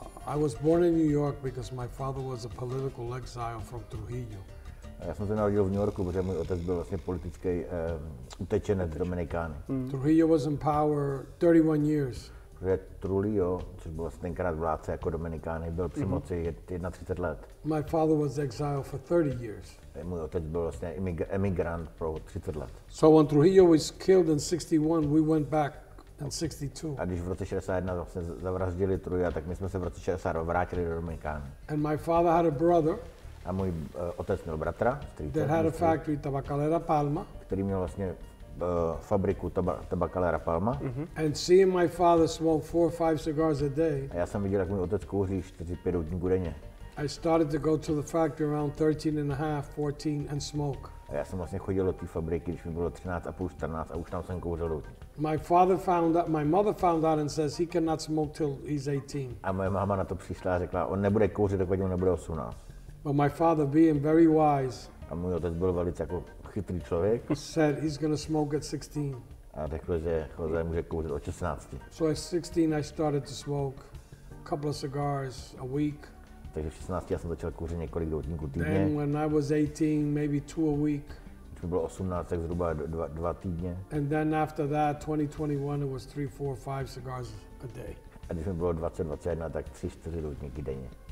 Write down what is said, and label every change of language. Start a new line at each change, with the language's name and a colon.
English: I was born in New York because my father was a political exile from Trujillo.
Czech: Já jsem se narodil v New Yorku, protože můj otec byl vlastně politický utečenec z Dominikány.
English: Trujillo was in power 31 years.
Czech: Protože Trujillo, což byl vlastně tenkrát vládce jako Dominikány, byl při moci 31 let.
English: My father was exiled for 30 years.
Czech: Můj otec byl vlastně emigrant pro 30 let.
English: So when Trujillo was killed in 61, we went back in 62.
Czech: A když v roce 61 vlastně zavraždili Trujilla, tak my jsme se v roce 62 vrátili do Dominikány.
English: And my father had a brother
Czech: A můj otec měl bratra,
English: that had a factory, Tabacalera Palma.
Czech: který měl vlastně fabriku Tabacalera Palma.
English: And seeing my father smoke 4 or 5 cigars a day,
Czech: A já jsem viděl, jak můj otec kouří 4-5 doutníků denně.
English: I started to go to the factory around 13 and a half, 14 and smoke.
Czech: A já jsem vlastně chodil do té fabriky, když mi bylo 13,5, 14 a už tam jsem kouřil doutník.
English: My mother found out and says he cannot smoke till he's 18.
Czech: A moje máma na to přišla a řekla, on nebude kouřit, dokud mu nebude 18.
English: But my father, being very wise,
Czech: A můj otec byl velice jako chytrý člověk
English: said he's going to smoke at 16.
Czech: a řekl, že José může kouřit od 16.
English: So at 16 I started to smoke a couple of cigars a week.
Czech: Takže v 16 já jsem začal kouřit několik doutníků
English: Then
Czech: týdně.
English: when I was 18, maybe 2 a week.
Czech: Když mi bylo 18, tak zhruba 2 týdně.
English: And then after that, 2021, it was 3, 4, 5 cigars a day.
Czech: A když mi bylo 20, 21, tak 3-4 doutníky denně.